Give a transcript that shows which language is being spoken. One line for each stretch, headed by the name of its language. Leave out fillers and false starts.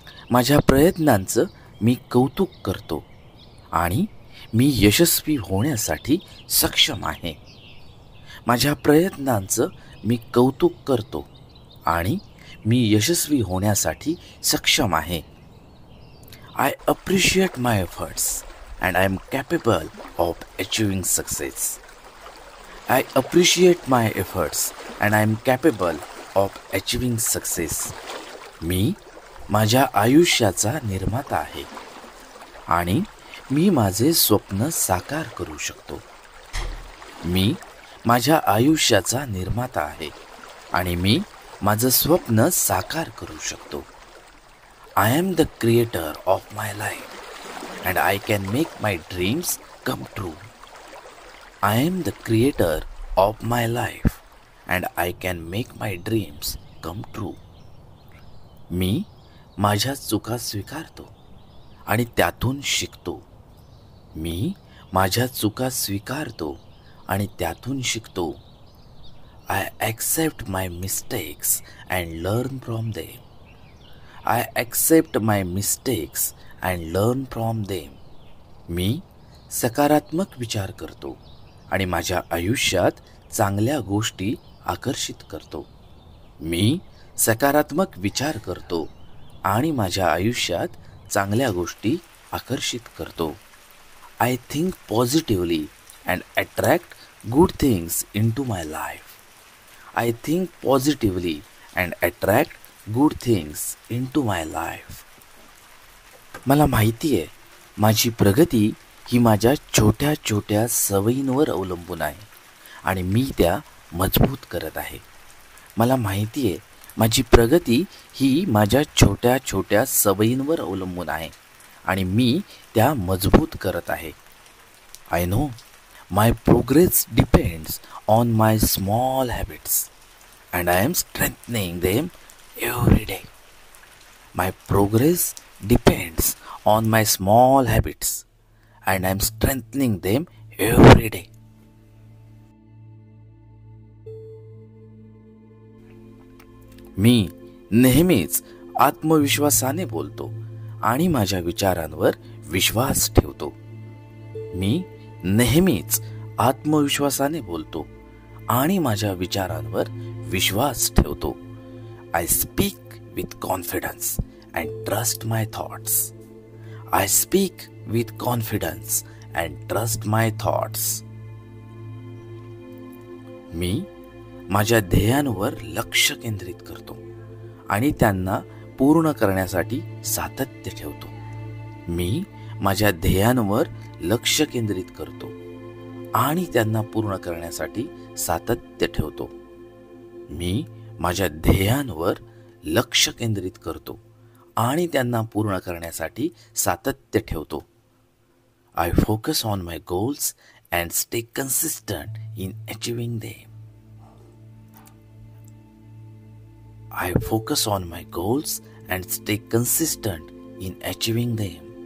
Marathi: माझ्या प्रयत्नांचं मी कौतुक करतो आणि मी यशस्वी होण्यासाठी सक्षम आहे. माझ्या प्रयत्नांचं मी कौतुक करतो आणि मी यशस्वी होण्यासाठी सक्षम आहे.
English: I appreciate my efforts and I am capable of achieving success. I appreciate my efforts and I am capable of achieving success.
Marathi: मी माझ्या आयुष्याचा निर्माता आहे आणि मी माझे स्वप्न साकार करू शकतो. मी माझ्या आयुष्याचा निर्माता आहे आणि मी माझं स्वप्न साकार करू शकतो.
English: I am the creator of my life and I can make my dreams come true. I am the creator of my life and I can make my dreams come true.
Marathi: मी माझ्या चुका स्वीकारतो आणि त्यातून शिकतो. मी माझ्या चुका स्वीकारतो आणि त्यातून शिकतो.
English: I accept my mistakes and learn from them. I accept my mistakes and learn from them.
Marathi: मी सकारात्मक विचार करतो आणि माझ्या आयुष्यात चांगल्या गोष्टी आकर्षित करतो. मी सकारात्मक विचार करतो आणि माझ्या आयुष्यात चांगल्या गोष्टी आकर्षित करतो.
English: I think positively and attract good things into my life. I think positively and attract good things into my life.
Marathi: मला माहिती आहे माझी प्रगती ही माझ्या छोट्या छोट्या सवयींवर अवलंबून आहे आणि मी त्या मजबूत करत आहे. मला माहिती आहे माझी प्रगती ही माझ्या छोट्या छोट्या सवयींवर अवलंबून आहे आणि मी त्या मजबूत करत आहे.
English: I know my progress depends on my small habits and I am strengthening them every day. My progress depends on my small habits and I am strengthening them every day.
Marathi: मी नेहमीच आत्मविश्वासाने बोलतो आणि माझ्या विचारांवर विश्वास ठेवतो. मी नेहमीच आत्मविश्वासाने बोलतो आणि माझ्या विचारांवर विश्वास ठेवतो.
English: I speak with confidence and trust my thoughts. I speak with confidence and trust my thoughts.
Marathi: मी माझ्या ध्येयांवर लक्ष केंद्रित करतो आणि त्यांना पूर्ण करण्यासाठी सातत्य ठेवतो. मी माझ्या ध्येयांवर लक्ष केंद्रित करतो आणि त्यांना पूर्ण करण्यासाठी सातत्य ठेवतो. मी माझ्या ध्येयांवर लक्ष केंद्रित करतो आणि त्यांना पूर्ण करण्यासाठी सातत्य ठेवतो.
English: I focus on my goals and stay consistent in achieving them. I focus on my goals and stay consistent in achieving them.